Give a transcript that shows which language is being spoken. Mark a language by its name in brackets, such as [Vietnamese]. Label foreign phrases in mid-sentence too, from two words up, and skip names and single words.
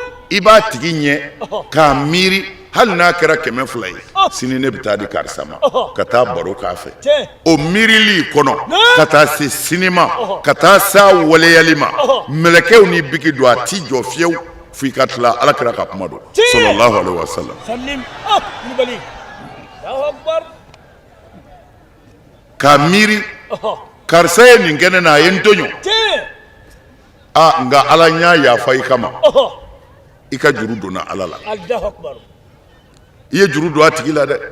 [Bambara] i b'a tigi ɲɛ k'a miiri hali n'a kɛra 200 ye sini ne bɛ taa di karisa ma ka taa baro k'a fɛ tiɲɛ o miirili kɔnɔ ka taa se sini ma ka taa s'a waleyali ma mɛlɛkɛw ni bigi don a ti jɔ fiyewu f'i ka tila ala kɛra ka kuma don [Arabic] صلى الله عليه وسلم [Bambara] sallim kulubali [Arabic] الله أكبر [Bambara] k'a miiri karisa ye nin kɛ ne na a ye n toɲɔ tiɲɛ nka ala n y'a yafa i kama i ka juru donna ala la [Arabic] الله أكبر [Bambara] i ye juru don a tigi la dɛ